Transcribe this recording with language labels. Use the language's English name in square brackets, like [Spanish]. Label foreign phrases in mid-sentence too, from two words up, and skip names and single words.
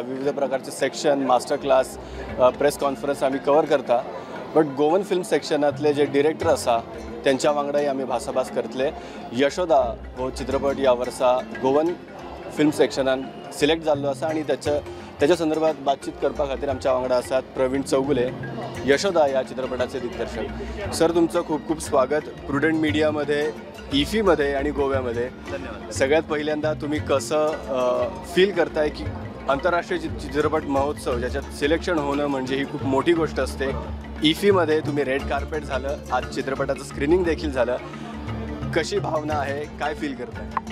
[Konkani] विविध प्रकारचे [English] section master class press conference [Konkani] आमी कवर करता। बट गोवन फिल्म सेक्शनातले जे डिरेक्टर आसा त्यांच्या वांगडाय आमी भासाभास करतले। यशोदा हो चित्रपट या वर्सा गोवन फिल्म सेक्शनान सिलेक्ट जाल्लो आसा आणि त्याच्या संदर्भात बातचीत करपा खातीर आमच्या वांगडा आसात प्रवीण चौगुले, यशोदा या चित्रपटाचे दिग्दर्शक। [Marathi] सर तुमचं खूप खूप स्वागत प्रुडंट मीडियामध्ये, इफीमध्ये आणि गोव्यामध्ये। धन्यवाद। सगळ्यात पहिल्यांदा तुम्ही कसं फील करताय की आंतरराष्ट्रीय चित्रपट महोत्सव ज्याच्यात सिलेक्शन होणं म्हणजे ही खूप मोठी गोष्ट असते। इफीमध्ये तुम्ही रेड कार्पेट झालं, आज चित्रपटाचं स्क्रीनिंग देखील झालं, कशी भावना आहे, काय फील करताय?